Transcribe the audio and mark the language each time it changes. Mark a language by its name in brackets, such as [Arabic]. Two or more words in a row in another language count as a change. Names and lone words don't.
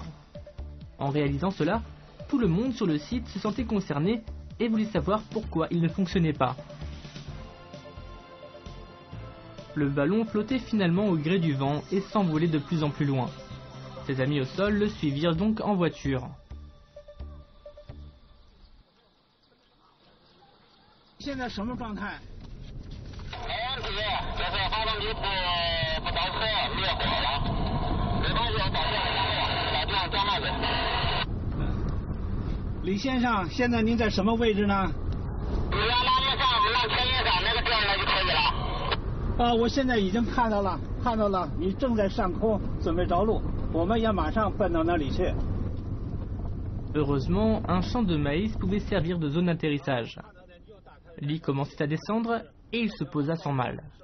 [French] En réalisant cela, tout le monde sur le site se sentait concerné et voulait savoir pourquoi il ne fonctionnait pas. Le ballon flottait finalement au gré du vent et s'envolait de plus en plus loin. Ses amis au sol le suivirent donc en voiture. [Chinese] 现在什么状态？没问题，就是发动机不着车，灭火了。没关系，我打电话交卖去。李先生，现在您在什么位置呢？你要拉面上，往前面上那个转了就可以了。我现在已经看到了，你正在上空准备着陆，我们也马上奔到那里去。 [French] Heureusement, un champ de maïs pouvait servir de zone d'atterrissage. Lee commençait à descendre et il se posa sans mal.